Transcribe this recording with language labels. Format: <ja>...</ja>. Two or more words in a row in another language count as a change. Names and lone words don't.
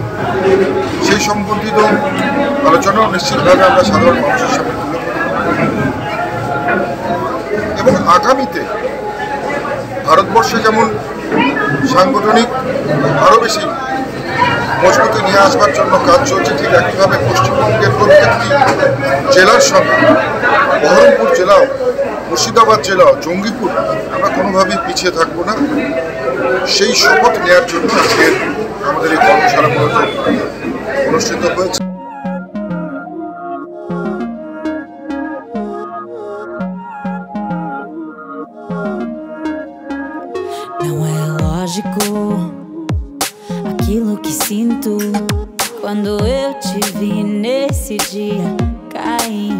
<bn>সেই সম্বন্ধিত আলোচনাও নিশ্চিতভাবে আমরা সাধারণ মানুষের সামনে তুলে ধরি এবং আগামীতে ভারতবর্ষে যেমন সাংগঠনিক আরও বেশি মজবুতি নিয়ে আসবার জন্য কাজ চলছে, ঠিক একইভাবে পশ্চিমবঙ্গের প্রত্যেকটি জেলার সঙ্গে বহরমপুর জেলাও, মুর্শিদাবাদ জেলাও, জঙ্গিপুর আমরা কোনোভাবেই পিছিয়ে থাকবো না। সেই শপথ নেওয়ার জন্য আজকে আমাদের এই কর্মশালা মূলত অনুষ্ঠিত হয়েছে।</bn> <pt>Não é lógico aquilo que sinto quando eu te vi nesse dia cair.</pt>